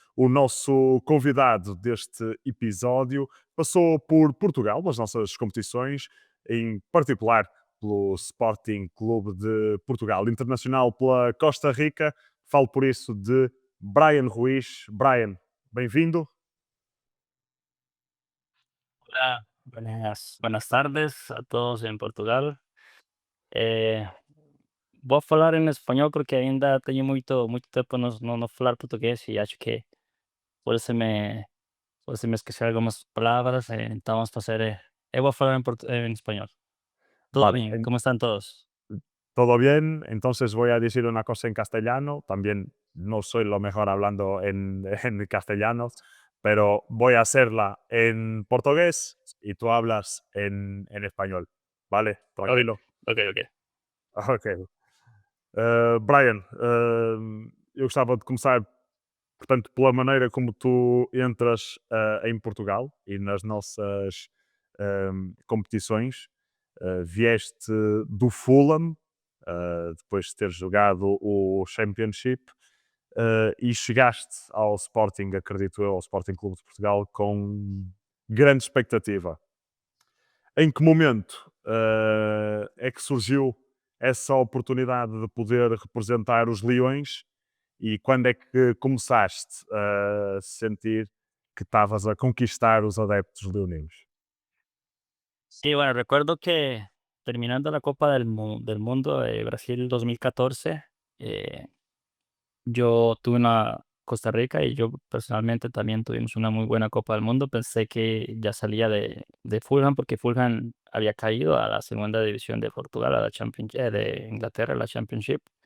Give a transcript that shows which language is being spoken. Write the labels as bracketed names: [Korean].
[Portuguese] O nosso convidado deste episódio passou por Portugal, nas nossas competições, em particular pelo Sporting Clube de Portugal, internacional pela Costa Rica. Falo por isso de Brian Ruiz. Brian, bem-vindo. [Spanish] Hola, buenas tardes a todos en Portugal. [Portuguese] Eh, Vou falar em espanhol porque ainda tenho muito tempo não falar português e acho que por isso me esqueci algumas palavras, então vamos fazer, eu vou falar em espanhol. [Spanish] Todo Vale, [Portuguese] bem, como estão todos? [Spanish] todo bien. Entonces voy a decir una cosa en castellano. También no soy lo mejor hablando en castellano, pero voy a hacerla en portugués y tú hablas en español. ¿Vale? Ok, Tranquilo. ok. Ok. [Portuguese] Brian, eu gostava de começar, portanto, pela maneira como tu entras em Portugal e nas nossas competições. Vieste do Fulham, depois de ter jogado o Championship, e chegaste ao Sporting, acredito eu, ao Sporting Clube de Portugal, com grande expectativa. Em que momento é que surgiu essa oportunidade de poder representar os Leões e quando é que começaste a sentir que estavas a conquistar os adeptos leoninos? [Spanish] Sí, bueno, recuerdo que terminando la Copa del Mundo de Brasil 2014, yo tuve una Costa Rica y yo personalmente también tuvimos una muy buena Copa del Mundo. Pensé que ya salía de Fulham porque Fulham había caído a la segunda división de Portugal, a la de Inglaterra, la Championship.